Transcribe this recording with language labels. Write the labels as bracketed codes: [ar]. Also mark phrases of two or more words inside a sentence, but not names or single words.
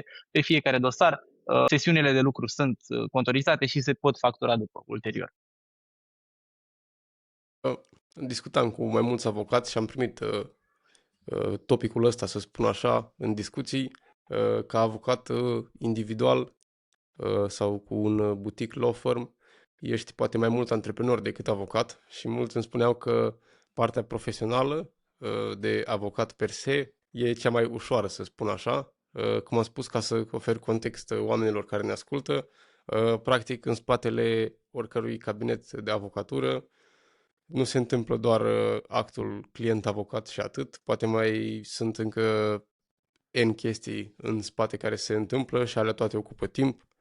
[ro] Pe fiecare dosar, sesiunile de lucru sunt contorizate și se pot factura după, ulterior. Discutam cu mai mulți avocați și am primit topicul ăsta, să spun așa, în discuții, ca avocat individual sau cu un [en] boutique law firm, [ro] ești poate mai mult antreprenor decât avocat și mulți îmi spuneau că partea profesională de avocat [la] per se [ro] e cea mai ușoară, să spun așa. Cum am spus, ca să ofer context oamenilor care ne ascultă, practic în spatele oricărui cabinet de avocatură nu se întâmplă doar actul client-avocat și atât, poate mai sunt încă N chestii în spate care se întâmplă și alea toate ocupă timp.